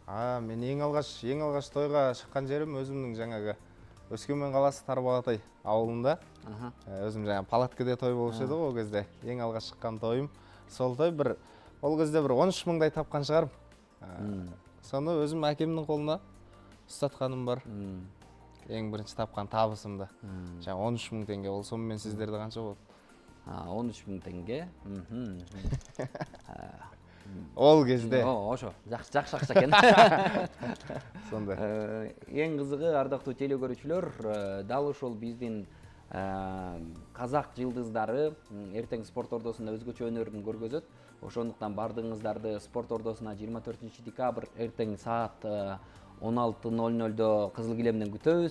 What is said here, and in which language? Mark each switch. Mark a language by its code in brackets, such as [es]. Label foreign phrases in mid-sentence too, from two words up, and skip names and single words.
[ky] Мен эң алгач тойга чыккан жерим өзүмдүн жаңагы Өскөмен каласы Тарбағатай ауылында. Өзүм жаңа палаткада той болуш эди го, ол кезде эң алгач чыккан тоюм. Сол той бир ол кезде бир 13 мыңдай тапкан чыгарым. Сону өзүм акемдин колуна ұстатқаным бар. [kk] Ең бірінші тапқан табысымды. Жаңа 13 мың теңге. Ол сонымен сіздерді қанша болды? 13 мың теңге. Ол кезде. Ошо, жақсы ақша екен. Сондай. Ең қызығы, [ky] ардактуу телекөрүүчүлөр, дал ушул биздин казак жылдыздары эртең спорт ордосунда өзгөчө өнөрүн көргөзөт. Ошондуктан бардыгыңыздарды спорт ордосуна 24 декабрь эртең саат 16:00 Кызыл Килемден күтөбүз.